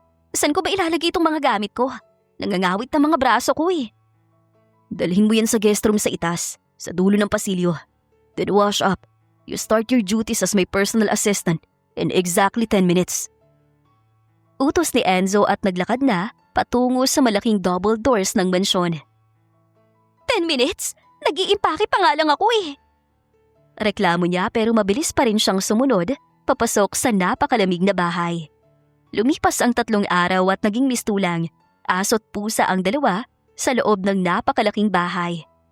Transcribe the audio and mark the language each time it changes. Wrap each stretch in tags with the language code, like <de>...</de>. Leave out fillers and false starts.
<tl>Saan ko ba ilalagay itong mga gamit ko? Nangangawit na mga braso ko eh. Dalhin mo yan sa guest room sa itaas, sa dulo ng pasilyo.</tl> <en>Then wash up. You start your duties as my personal assistant in exactly 10 minutes.</en> <tl>Utos ni Enzo at naglakad na patungo sa malaking double doors ng mansyon. 10 minutes? Nag-iimpake pa nga lang ako eh. Reklamo niya pero mabilis pa rin siyang sumunod papasok sa napakalamig na bahay. Lumipas ang 3 araw at naging mistulang, aso't pusa ang dalawa sa loob ng napakalaking bahay.</tl>